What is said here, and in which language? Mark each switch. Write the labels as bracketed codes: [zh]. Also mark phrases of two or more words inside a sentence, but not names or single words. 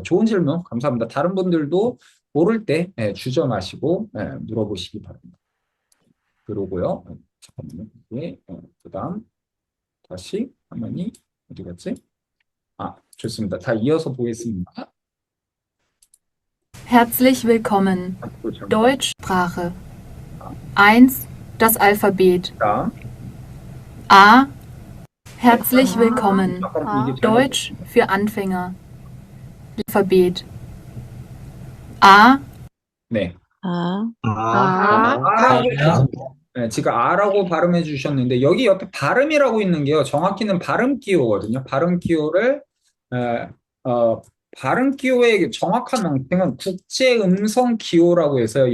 [ko] 좋은 질문 감사합니다. 다른 분들도 모를 때 주저 마시고 물어보시기 바랍니다. 그러고요. 잠깐만요. 그다음 다시 화면이 어디 갔지? 좋습니다. 다 이어서 보겠습니다. [de] Herzlich willkommen. [ko] 잠깐만요. [de] Deutschsprache. 1. Das Alphabet. [ko] 자, [de] A. Herzlich willkommen. [ko] 잠깐 이게 [de] Deutsch für Anfänger. Alphabet. A. [ko] 네. 아, 아라고 지금 아라고 발음해 주셨는데 여기 옆에 발음이라고 있는 게요. 정확히는 발음 기호거든요. 발음 기호를 에, 발음 기호의 정확한 명칭은 국제 음성 기호라고 해서요.